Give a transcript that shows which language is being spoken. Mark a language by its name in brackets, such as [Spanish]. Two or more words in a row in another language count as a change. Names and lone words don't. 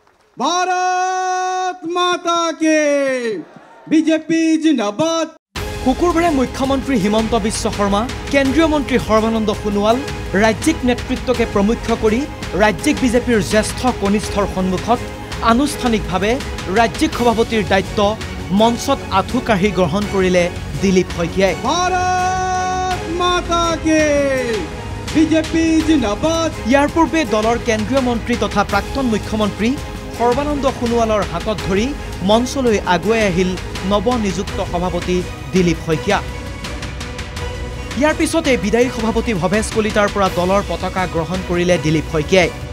[Hindi] भारत माता के बीजेपी जिंदाबाद। [Assamese] শুকুৰবাৰে মুখ্যমন্ত্ৰী হিমন্ত বিশ্ব শৰ্মা, কেন্দ্ৰীয় মন্ত্ৰী সৰ্বানন্দ সোণোৱাল, ৰাজ্যিক নেতৃত্বকে প্ৰমুখ্য কৰি ৰাজ্যিক বিজেপিৰ জ্যেষ্ঠ কনিষ্ঠৰ সন্মুখত আনুষ্ঠানিকভাৱে ৰাজ্যিক সভাপতিৰ দায়িত্ব মঞ্চত আঁঠু কাঢ়ি গ্ৰহণ কৰিলে দিলীপ শইকীয়াই। [Hindi] भारत माता के बीजेपी जिंदाबाद। [Assamese] ইয়াৰ পূৰ্বে দলৰ কেন্দ্ৰীয় মন্ত্ৰী তথা প্ৰাক্তন মুখ্যমন্ত্ৰী সৰ্বানন্দ সোণোৱালৰ হাতত ধৰি মঞ্চলৈ আগুৱাই আহিল নৱনিযুক্ত সভাপতি দিলীপ শইকীয়া। ইয়াৰ পিছতে বিদায়ী সভাপতি ভৱেশ কলিতাৰ পৰা দলৰ পতাকা গ্ৰহণ কৰিলে দিলীপ শইকীয়াই।